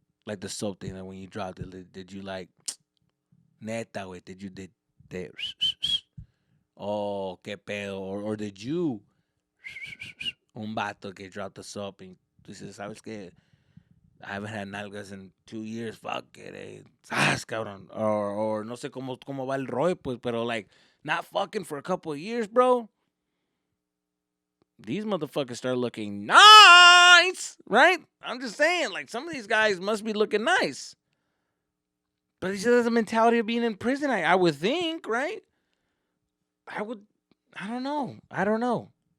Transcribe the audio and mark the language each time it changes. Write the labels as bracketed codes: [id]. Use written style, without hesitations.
[en] Like the soap thing, like when you dropped it, did you, like, [es] neta, güey? [en] Did oh, [es] qué pedo. [en] Or did you, [es] un vato que [en] dropped the soap and [es] tú dices, ¿sabes qué? [en] I haven't had nalgas in 2 years. Fuck it, eh. [es] Sas, cabrón. [en] Or [es] no sé cómo va el rollo, pues, [en] pero like not fucking for a couple of years, bro. these motherfuckers start looking nice, right? I'm just saying, like, some of these guys must be looking nice. But he just has a mentality of being in prison, I would think, right? I would, I don't know. I don't know.